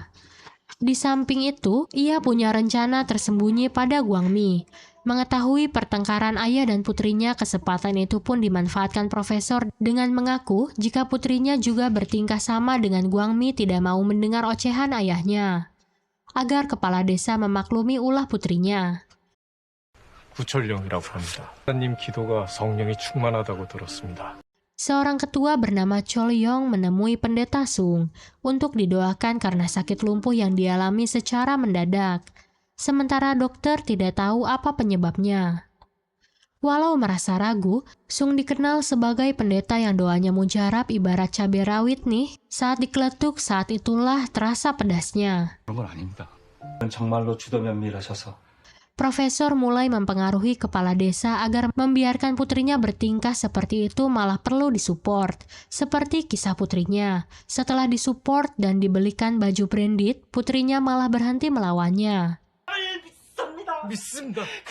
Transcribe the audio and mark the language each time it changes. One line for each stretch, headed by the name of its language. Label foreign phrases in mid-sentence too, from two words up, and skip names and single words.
Indonesian: Di samping itu, ia punya rencana tersembunyi pada Guangmi. Mengetahui pertengkaran ayah dan putrinya, kesempatan itu pun dimanfaatkan profesor dengan mengaku jika putrinya juga bertingkah sama dengan Guangmi tidak mau mendengar ocehan ayahnya. Agar kepala desa memaklumi ulah putrinya.
Korean: 구철령이라고 합니다. 하나님 기도가 성령이 충만하다고 들었습니다.
Indonesian: Seorang ketua bernama Chol Yong menemui pendeta Sung untuk didoakan karena sakit lumpuh yang dialami secara mendadak. Sementara dokter tidak tahu apa penyebabnya. Walau merasa ragu, Sung dikenal sebagai pendeta yang doanya mujarab ibarat cabai rawit nih. Saat dikeletuk, saat itulah terasa pedasnya.
Korean: 그런 건 아닙니다. 정말로 주도면밀하셔서
Indonesian: Profesor mulai mempengaruhi kepala desa agar membiarkan putrinya bertingkah seperti itu malah perlu disupport. Seperti kisah putrinya, setelah disupport dan dibelikan baju branded, putrinya malah berhenti melawannya.
Korean: 믿습니다.